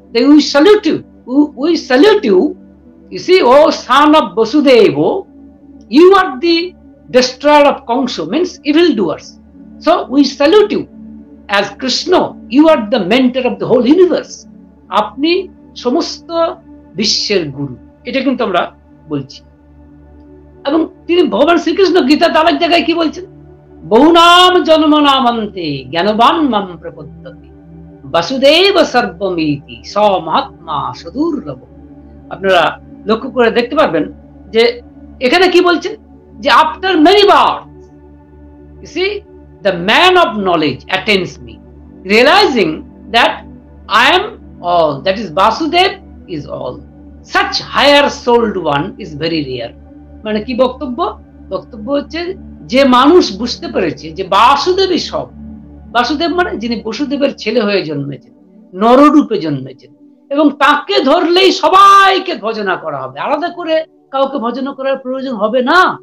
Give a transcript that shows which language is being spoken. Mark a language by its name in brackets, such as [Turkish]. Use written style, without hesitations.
[English] We salute you, we salute you, you see, oh son of Vasudeva, you are the destroyer of Kongso, means evildoers. So we salute you as Krishna, you are the mentor of the whole universe. [Bangla] আপনি সমস্ত বিশ্বের গুরু, এটা কিন্তু আমরা বলছি। এবং তিনি ভগবান শ্রীকৃষ্ণ গীতা তার এক জায়গায় কি বলছেন? [Sanskrit] বহুনাম জন্ম নামান্তে জ্ঞানবান মাম প্রপদ্যতে বাসুদেব সর্বমিতি স মহাত্মা সুদূর্লভ। [Bangla] আপনারা লক্ষ্য করে দেখতে পারবেন যে এখানে কি বলছেন? [English] যে after many births, you see, the man of knowledge attains me, realizing that I am all, that is Vasudev is all. Such higher souled one is very rare. [Bangla] মানে কি বক্তব্য? বক্তব্য হচ্ছে যে মানুষ বুঝতে পেরেছে যে বাসুদেবই সব। বাসুদেব মানে যিনি বসুদেবের ছেলে হয়ে জন্মেছেন, নররূপে জন্মেছেন, এবং তাকে ধরলেই সবাইকে ভজনা করা হবে, আলাদা করে কাউকে ভজনা করার প্রয়োজন হবে না।